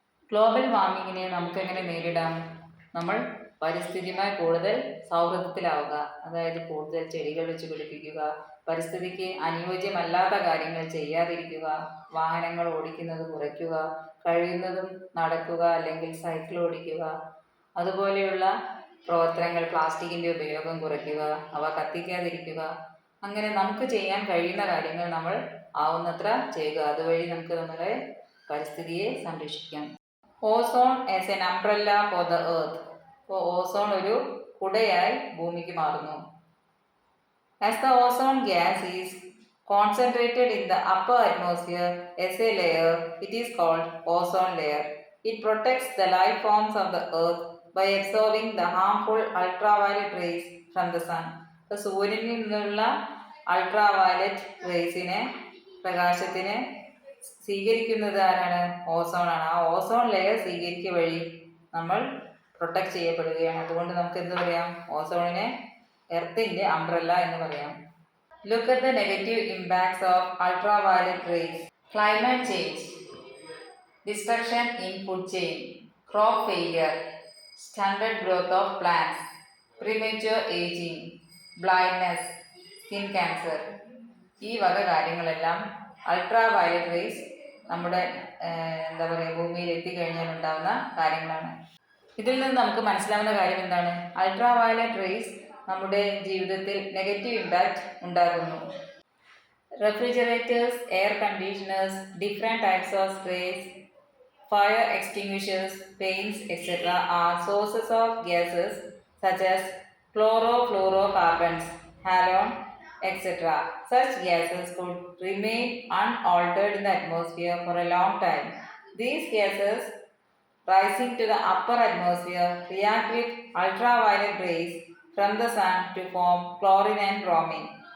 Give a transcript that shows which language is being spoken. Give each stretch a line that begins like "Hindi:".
Malayalam: Global വാർമിങ്ങിനെ നമുക്കെങ്ങനെ നേരിടാം? നമ്മൾ പരിസ്ഥിതിയുമായി കൂടുതൽ സൗഹൃദത്തിലാവുക, അതായത് കൂടുതൽ ചെടികൾ വെച്ച് പിടിപ്പിക്കുക, പരിസ്ഥിതിക്ക് അനുയോജ്യമല്ലാത്ത കാര്യങ്ങൾ ചെയ്യാതിരിക്കുക, വാഹനങ്ങൾ ഓടിക്കുന്നത് കുറയ്ക്കുക, കഴിയുന്നതും നടക്കുക അല്ലെങ്കിൽ സൈക്കിൾ ഓടിക്കുക, അതുപോലെയുള്ള പ്രവർത്തനങ്ങൾ, പ്ലാസ്റ്റിക്കിൻ്റെ ഉപയോഗം കുറയ്ക്കുക, അവ കത്തിക്കാതിരിക്കുക. അങ്ങനെ നമുക്ക് ചെയ്യാൻ കഴിയുന്ന കാര്യങ്ങൾ നമ്മൾ ആവുന്നത്ര ചെയ്യുക. അതുവഴി നമുക്ക് നമ്മുടെ പരിസ്ഥിതിയെ സംരക്ഷിക്കാം.
English: Ozone as an umbrella for the earth.
Malayalam: അപ്പോൾ ഓസോൺ ഒരു കുടയായി ഭൂമിക്ക് മാറുന്നു.
English: As the ozone gas is concentrated in the upper atmosphere as a layer, it is called ozone layer. It protects the life forms of the earth by absorbing the harmful ultraviolet rays from the sun.
Malayalam: അപ്പോൾ സൂര്യനിൽ നിന്നുള്ള ultraviolet റേസിനെ, പ്രകാശത്തിനെ സ്വീകരിക്കുന്നത് ആരാണ്? ഓസോണാണ്. ആ ozone layer സ്വീകരിക്കുക വഴി നമ്മൾ protect ചെയ്യപ്പെടുകയാണ്. അതുകൊണ്ട് നമുക്ക് എന്ത് പറയാം? ഓസോണിനെ എർത്തിൻ്റെ അംബ്രല്ല എന്ന് പറയാം.
English: Look at the negative impacts of ultraviolet rays. Climate change, destruction in food chain, crop failure, standard growth of plants, premature ageing,
Malayalam: blindness, skin cancer, ഈ വക കാര്യങ്ങളെല്ലാം അൾട്രാ വയലറ്റ് റേസ് നമ്മുടെ എന്താ പറയുക ഭൂമിയിൽ എത്തിക്കഴിഞ്ഞാൽ ഉണ്ടാകുന്ന കാര്യങ്ങളാണ്. ഇതിൽ നിന്ന് നമുക്ക് മനസ്സിലാവുന്ന കാര്യം എന്താണ്? അൾട്രാ വയലറ്റ് റേസ് നമ്മുടെ ജീവിതത്തിൽ നെഗറ്റീവ് ഇമ്പാക്റ്റ് ഉണ്ടാകുന്നു.
English: Refrigerators, air conditioners, different types of sprays, fire extinguishers, paints, etc. are sources of gases such as chlorofluorocarbons, halon, etc. Such gases could remain unaltered in the atmosphere for a long time. These gases rising to the upper atmosphere react with ultraviolet rays from the sun to form chlorine and bromine.